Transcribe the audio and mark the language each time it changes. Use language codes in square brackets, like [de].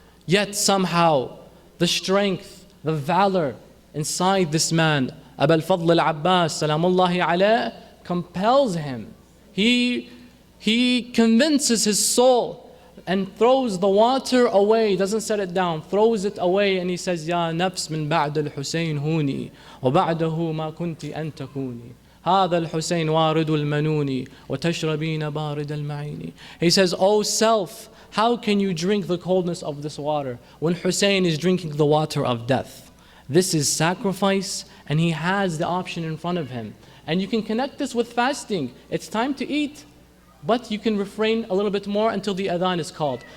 [en] Yet somehow, the strength, the valor inside this man, Abu al-Fadl al-Abbas, salamullahi alayh, compels him. He convinces his soul and throws the water away, doesn't set it down, throws it away, and he says, [ar] Ya nafs min ba'd al-Husayn huni, wa ba'dahu ma kunti an takuni. هذا الحسين وارد المنون وتشربين بارد المعين. [en] He says, O self, how can you drink the coldness of this water when Hussein is drinking the water of death? This is sacrifice, and he has the option in front of him. And you can connect this with fasting. It's time to eat, but you can refrain a little bit more until the adhan is called.